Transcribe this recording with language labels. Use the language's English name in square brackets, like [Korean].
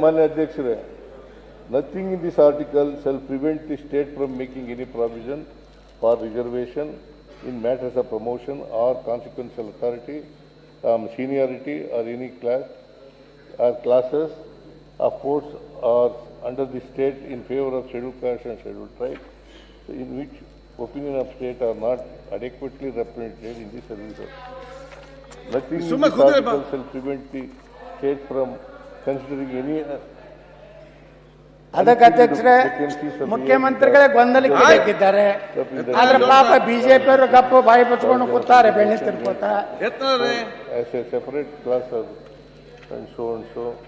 [Kannada] ಮಾನ್ಯ ಅಧ್ಯಕ್ಷರೇ, [English] nothing in this article shall prevent the state from making any provision for reservation in matters of promotion or consequential authority, seniority or any class or classes of force or under the state in favor of scheduled caste and scheduled tribe, in which opinion of state are not adequately represented in the services. Nothing in this article shall prevent the state from considering any [Kannada] ಅದಕ್ಕೆ ಅಧ್ಯಕ್ಷರೇ, ಮುಖ್ಯಮಂತ್ರಿಗಳೇ ಗೊಂದಲಕ್ಕೆ ಬೇಕಿದ್ದಾರೆ. ಆದ್ರೆ ಪಾಪ BJP ಅವರು ಗಪ್ಪು ಬಾಯಿ ಬಚ್ಕೊಂಡು ಕೂತಾರೆ ಬೆಣ್ಣೆ ತಿರ್ಕೋತ. [English] as a separate class and so and so.